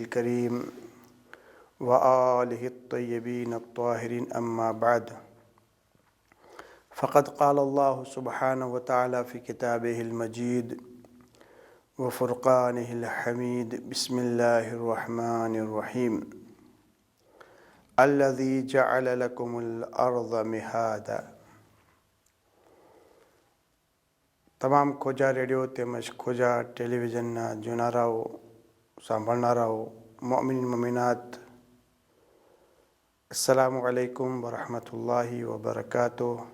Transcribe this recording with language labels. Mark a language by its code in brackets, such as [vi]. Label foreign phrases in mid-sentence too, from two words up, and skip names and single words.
[ar] كريم وآله الطيبين الطاهرين أما بعد فقد قال الله سبحانه وتعالى في كتابه المجيد وفرقانه الحميد بسم الله الرحمن الرحيم الذي جعل لكم الأرض مهادا. [gu] તમામ ખોજા રેડિયો તેમજ ખોજા ટેલિવિઝનના જોનારાઓ સાંભળનારાઓ મોમિન મોમિનાત [ar] السلام عليكم ورحمة الله وبركاته.